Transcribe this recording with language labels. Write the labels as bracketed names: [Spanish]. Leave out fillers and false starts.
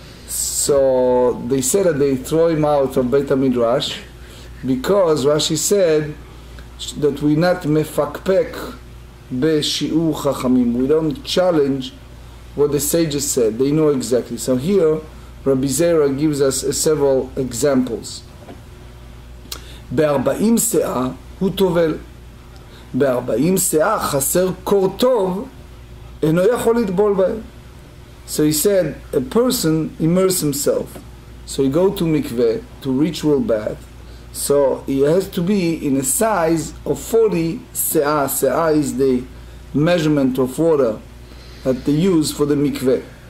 [English] So they said that they throw him out of Beit HaMidrash, because Rashi said that we not [Hebrew] mefakpek be-shi'ur chachamim. [English] We don't challenge what the sages said. They know exactly. So here, Rabbi Zera gives us several examples. [Hebrew] ב-40 שאה הוא טובל. ב-40 שאה חסר קור טוב, אינו יכול לטבול בהם. [English] So he said, a person immerse himself. So he go to mikveh, to ritual bath. So he has to be in a size of 40 se'ah. Se'ah is the measurement of water that they use for the mikveh.